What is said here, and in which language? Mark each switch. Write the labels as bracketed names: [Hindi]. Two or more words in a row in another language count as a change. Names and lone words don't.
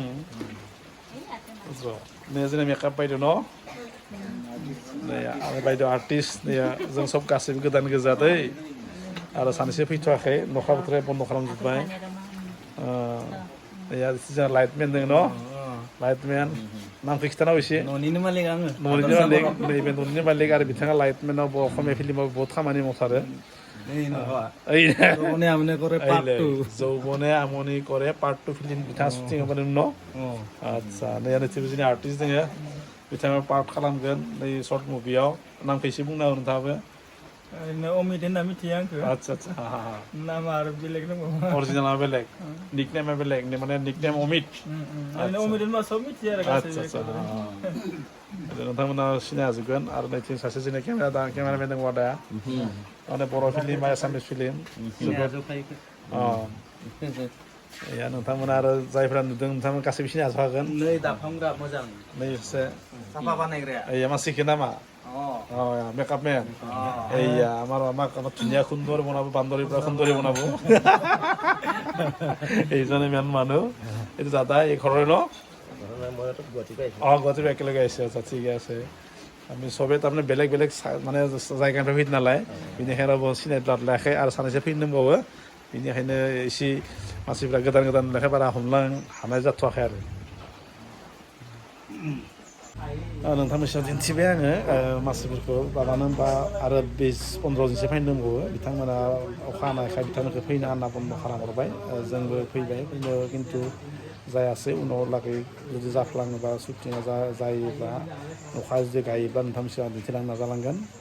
[Bodo] नै जोंना मेकआप बायद' न' नै आरो बायद' आर्टिस्ट नै जों सब गासैबो गोदान गोजा दै आरो सानैसो फैथ'वाखै अखा बोथोरा बन्द' खालामजोब्बाय जोंहा लाइटमेन दङ न' लाइटमेन नामखौ खिथानाव एसे न'निनो मालिक आङो न'निनो मालिक नैबे न'निनो मालिक आरो बिथाङा लाइटमेनाव असमिया फिल्माव बहुत खामानि मावथारो যৌবনে আমনি কৰে পাৰ্ট 2 फिल्म बिथाङा शुटिं खालामदों न' आदसा नै जोंनि आर्टिस्ट दङ बिथाङा पार्ट खालामगोन नै सर्ट मुभियाव नामखौ एसे बुंना हो नोंथाङाबो अमित होनना मिथियो आंखौ आदसा आदसा नामा आरो बेलेग दङ अरिजिनाला बेलेग निकनेमा बेलेग माने निकनेम अमित अमित होनबा सब मिथियो आरो आदसा नोंथांमोना सिनाय हाजोबगोन आरो नैथिं सासे जोंनि केमेरामेन दङ आदाया माने बर' फिल्म एसामिस फिल्म नोंथांमोना आरो जायफ्रा नुदों नोंथांमोन गासैबो सिनाय हाजोबखागोन नै दाफामग्रा मोजां नै एसे साफा बानायग्राया [Assamese] মাসিকে নামা মেকআপ ম্যান এইয়া আমার ধুনীয়া সুন্দর বনাবো বান্দৰীৰ পৰা সুন্দৰী বনাব এইজনে মেন মানুহ এইটো দাদা এই ঘৰৰে ন গুৱাহাটীৰ একেলগে আহিছে আচ্ছা ঠিকে আছে আমি চবেই তাৰমানে বেলেগ বেলেগ মানে [Bodo] जायगानिफ्राय फैदों नालाय बेनिखायनो सिनायलायाखै आरो सानैसो फैनो दंबावो बेनिखायनो एसे मानसिफ्रा गोदान गोदान लेखाय बारा हमलां हानाय जाथ'वाखै आरो नोंथांनि सायाव दिन्थिबाय आङो मानसिफोरखौ मानो होनबा आरो 20-15 दिनसो फैनो दंबावो बिथांमोना अखा हानायखाय बिथांमोनखौ फैनो होनना बन्द' खालामहरबाय जोंबो फैबाय फैनो खिन्थु जायासै उनाव लागै जुदि जाफ्लाङोबा शुटिंआ जायोब्ला अखा जुदि गायोब्ला नोंथांनि सिगाङाव दिन्थिलांनो नाजालांगोन